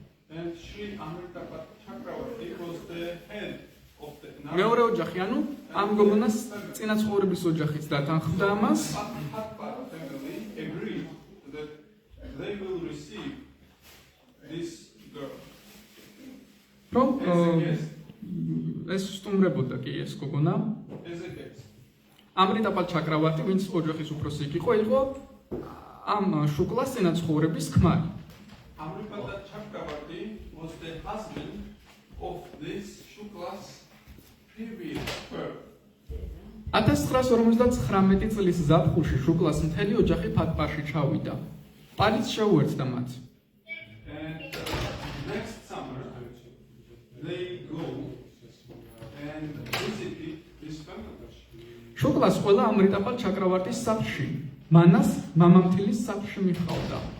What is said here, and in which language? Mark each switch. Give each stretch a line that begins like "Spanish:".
English: And Sri Amrita Chakravarti was the head of the
Georgian: მეორე ოჯახი, ანუ ამ გოგონას წინაცხოვრების ოჯახიც დათანხმდა ამას.
English: Patpat family agreed that they will receive this girl
Georgian: რომ
English: as a guest.
Georgian: ეს სტუმრებოდა კი ეს გოგონა.
English: As a guest.
Georgian: ამრიტაპალ ჩაკრავარტი, ვინც ოჯახის უფროსი იყო ამ შუკლას წინაცხოვრების ქმარი.
English: Amripata Chakravarti was the husband of this Shukla's previous birth.
Georgian: 1959 წლის ზაფხულში შუკლას მთელი ოჯახი ფატპაში ჩავიდა. პარიზ შეუერთდა მათ.
English: And next summer they go and visited this family.
Georgian: შუკლას ყველა ამრიტაპალ ჩაკრავარტის სახლში, მანას მამამთილის სახლში მიჰყავდა.